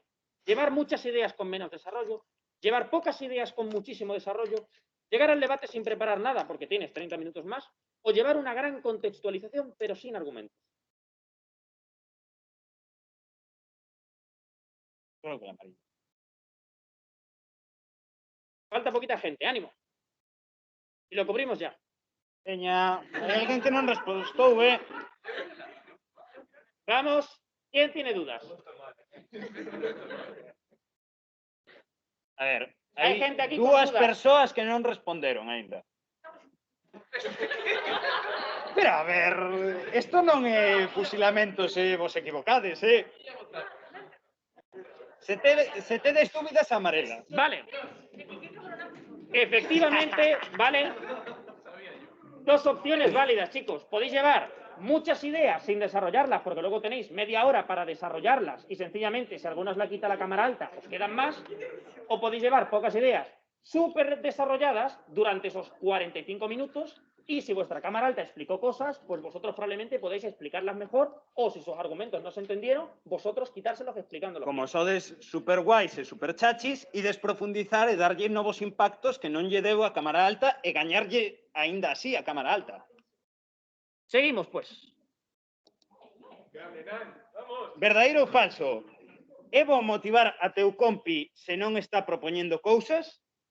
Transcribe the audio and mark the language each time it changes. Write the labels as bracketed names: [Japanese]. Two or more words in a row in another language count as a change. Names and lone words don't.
[Spanish] Llevar muchas ideas con menos desarrollo, llevar pocas ideas con muchísimo desarrollo, llegar al debate sin preparar nada porque tienes 30 minutos más, o llevar una gran contextualización pero sin argumentos. Creo que la amarillo. Falta poquita gente, ánimo. Y lo cubrimos ya. [Galician] Veña, hai alguén que non respostou, [Spanish] Vamos, ¿quién tiene dudas? A ver, [Galician] Hai hai gente aquí con dúas [Spanish] dudas. [Galician] persoas que non responderon aínda. Pero a ver, isto non é fusilamento se vos equivocades, Se tedes dúbidas, amarela. [Spanish] Vale. Efectivamente, vale. Dos opciones válidas, chicos. Podéis llevar muchas ideas sin desarrollarlas, porque luego tenéis media hora para desarrollarlas y sencillamente, si algunos la quita la cámara alta, os quedan más. O podéis llevar pocas ideas súper desarrolladas durante esos 45 minutos y si vuestra cámara alta explicó cosas, pues vosotros probablemente podéis explicarlas mejor o si sus argumentos no se entendieron, vosotros quitárselos explicándolos. [Galician] Como sodes super guais e super chachis, ides profundizar e darlle novos impactos que non lle deu a cámara alta e gañarlle aínda así a cámara alta. [Spanish] Seguimos, pues. [Galician] Verdadeiro ou falso? É bo motivar a teu compi se non está propoñendo cousas?